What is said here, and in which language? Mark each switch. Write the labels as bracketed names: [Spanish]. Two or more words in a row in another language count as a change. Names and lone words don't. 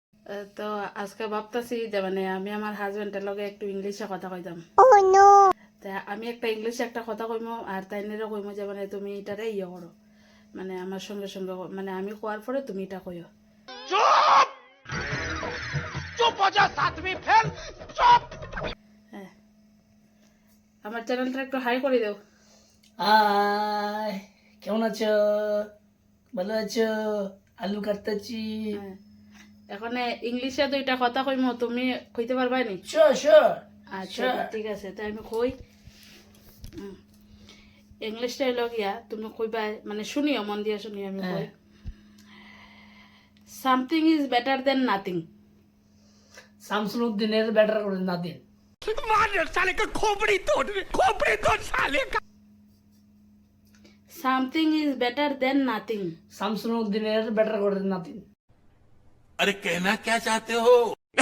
[Bangla] তো আজকে ভাবতেছি যে মানে আমি আমার হাজবেন্ডের লগে একটু ইংলিশে কথা কইতাম। তা আমি একটা ইংলিশে একটা কথা কইমো আর তাইনেরও কইমো যে মানে তুমি এটারে ইয়ে করো, মানে আমার সঙ্গে সঙ্গে মানে আমি কোয়ার পরে তুমি এটা কইও। [Hindi] चुप चुप हो जा सातवीं फेल चुप। [Bangla] হ্যাঁ, আমার চ্যানেলটা একটু হাই করে দাও। হাই, কেমন আছো? ভালো আছো? আলু কাটতেছি। হ্যাঁ, এখন ইংলিশে দুইটা কথা কইমো, তুমি কইতে পারবা নি? [English] sure sure. [Bangla] আচ্ছা ঠিক আছে, তাই আমি কই। ইংলিশটা হইল গিয়া তুমি কইবা, মানে শুনিও, মন দিয়ে শুনিও। আমি কই [English] something is better than nothing. [Bangla] শামসুল উদ্দিনের ব্যাটার করে নাদিন। [Hindi] मार साले का खोपड़ी तोड़ साले का। [English] something is better than nothing. [Bangla] শামসুল উদ্দিনের ব্যাটার করে নাদিন। [Hindi] अरे कहना क्या चाहते हो?